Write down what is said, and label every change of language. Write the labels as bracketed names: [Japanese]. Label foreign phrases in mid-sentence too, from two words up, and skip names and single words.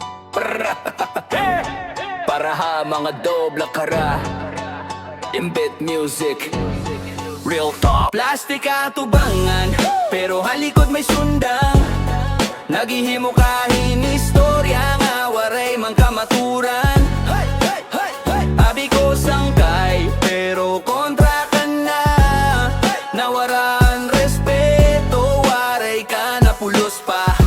[Waray] Para ha mga dobla kara Imbit music [English] Real talk. [Waray] Plastic atubangan pero halikod may sundang. Naghihimo kahin istorya nga waray man kamaturan. Abi ko sangkay pero kontra ka na. Nawaran respeto waray ka na pulos pa.